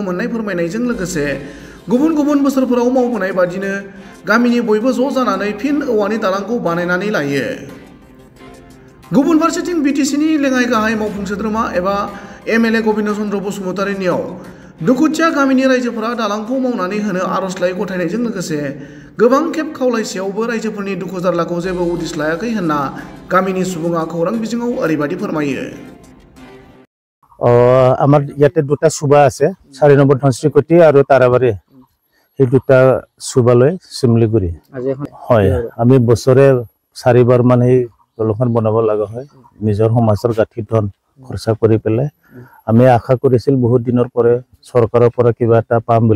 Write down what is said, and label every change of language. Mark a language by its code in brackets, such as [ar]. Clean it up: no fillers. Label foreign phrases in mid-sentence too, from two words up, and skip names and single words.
[brx] मोननाय फोरमायनायजों लोगोसे गुबुन गुबुन बोसोरफोराव मावबोनाय बादिनो गामिनि बयबो ज' जानानै फिन औवानि दालांखौ बानायनानै लायो गुबुन फारसेथिं बिटिसिनि लेङाइ गाहाय मावफुं सोद्रोमा एबा एमएलए गोविन्द चन्द्र बसुमतारीनियाव दुखुथिया गामिनि रायजोफोरा दालांखौ मावनानै होनो आर'जलाइ गथायनायजों लोगोसे गोबां खेब खावलायसेयावबो रायजोफोरनि दुखु जारलाखौ जेबो उदिस लायाखै होनना गामिनि सुबुङा खौरां बिजोङाव ओरैबायदि फोरमायो [as] আমাৰ ইয়াতে দুটা সুবা আছে 4 নম্বৰ ধনশ্ৰীকটি আৰু তাৰাবাৰী এই দুটা সুবালৈ শিমলুগুৰি হয় আমি বছৰে 4 বাৰ মান এই দলখন বনাব লগা হয় নিজৰ সমাজৰ গাঁঠি ধন খৰচা কৰি পেলাই আমি আশা কৰিছিল বহুত দিনৰ পৰে চৰকাৰৰ পৰা কিবা এটা পাম বুলি